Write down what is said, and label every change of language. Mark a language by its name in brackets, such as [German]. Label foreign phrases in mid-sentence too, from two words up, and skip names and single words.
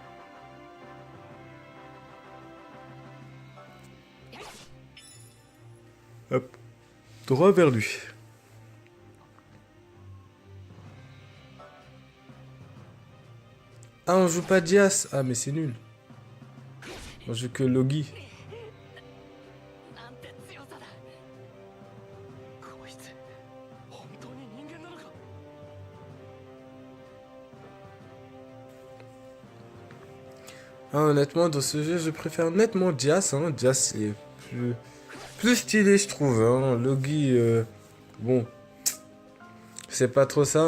[French] Hop. Droit vers lui. Ah, on joue pas Dias. Ah, mais c'est nul. On joue que Logi. [Japanese] なんて強さだ。こいつ本当に人間なのか。 [French] Ah, honnêtement, dans ce jeu, je préfère nettement Dias. Hein. Dias, il est plus stylé, je trouve. Hein. Logi, bon, c'est pas trop ça.